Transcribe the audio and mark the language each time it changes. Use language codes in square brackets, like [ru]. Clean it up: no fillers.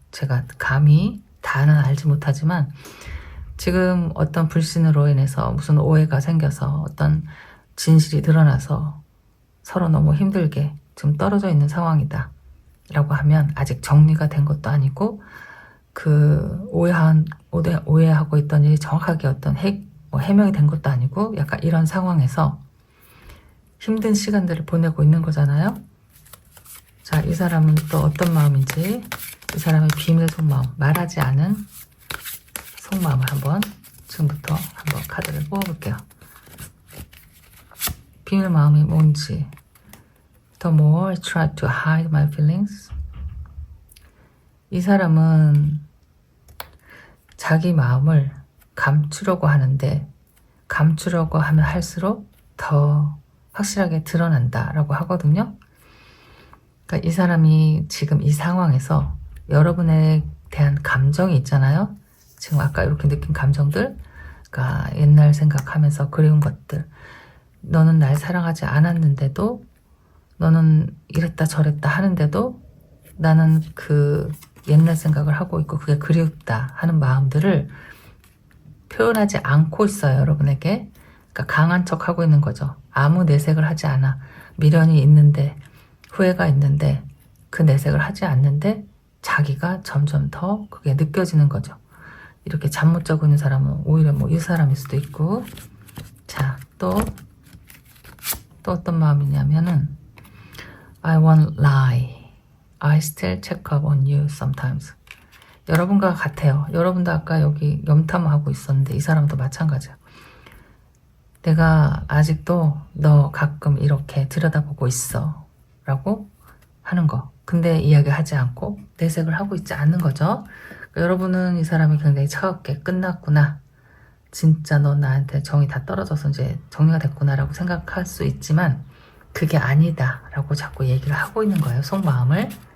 [ko] 제가 감히 다는 알지 못하지만 지금 어떤 불신으로 인해서 무슨 오해가 생겨서 어떤 진실이 드러나서 서로 너무 힘들게 지금 떨어져 있는 상황이다 라고 하면, 아직 정리가 된 것도 아니고 그 오해하고 있던 일이 정확하게 어떤 해명이 된 것도 아니고, 약간 이런 상황에서 힘든 시간들을 보내고 있는 거잖아요. 자, 이 사람은 또 어떤 마음인지, 이 사람의 비밀 속마음, 말하지 않은 속마음을 한번 지금부터 한번 카드를 뽑아볼게요. 비밀 마음이 뭔지. [en] The more I try to hide my feelings. [ko] 이 사람은 자기 마음을 감추려고 하는데, 감추려고 하면 할수록 더 확실하게 드러난다 라고 하거든요. 그러니까 이 사람이 지금 이 상황에서 여러분에 대한 감정이 있잖아요. 지금 아까 이렇게 느낀 감정들, 그러니까 옛날 생각하면서 그리운 것들, 너는 날 사랑하지 않았는데도, 너는 이랬다 저랬다 하는데도 나는 그 옛날 생각을 하고 있고 그게 그리웠다 하는 마음들을 표현하지 않고 있어요, 여러분에게. 그러니까 강한 척 하고 있는 거죠. 아무 내색을 하지 않아. 미련이 있는데, 후회가 있는데 그 내색을 하지 않는데 자기가 점점 더 그게 느껴지는 거죠. 이렇게 잠 못 자고 있는 사람은 오히려 뭐 이 사람일 수도 있고. 자, 또 어떤 마음이냐면은 [en] I won't lie. I still check up on you sometimes. [ko] 여러분과 같아요. 여러분도 아까 여기 염탐하고 있었는데 이 사람도 마찬가지야. 내가 아직도 너 가끔 이렇게 들여다보고 있어 라고 하는 거. 근데 이야기하지 않고 내색을 하고 있지 않는 거죠. 그러니까 여러분은 이 사람이 굉장히 차갑게 끝났구나, 진짜 너 나한테 정이 다 떨어져서 이제 정리가 됐구나 라고 생각할 수 있지만 그게 아니다 라고 자꾸 얘기를 하고 있는 거예요, 속마음을.